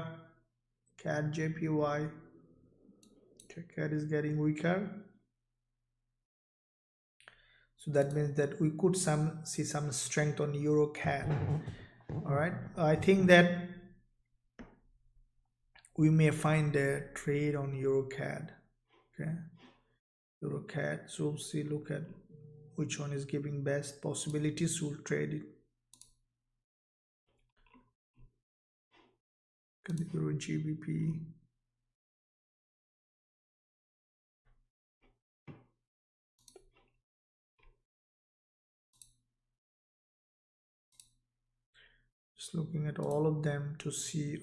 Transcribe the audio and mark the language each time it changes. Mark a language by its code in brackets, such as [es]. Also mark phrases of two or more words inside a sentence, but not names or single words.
[en] CAD JPY, CAD is getting weaker. So that means that we could see some strength on euro CAD. All right, I think that we may find a trade on euro CAD. Okay, euro CAD. So see, look at which one is giving best possibilities. We'll trade it. The euro GBP. Just looking at all of them to see.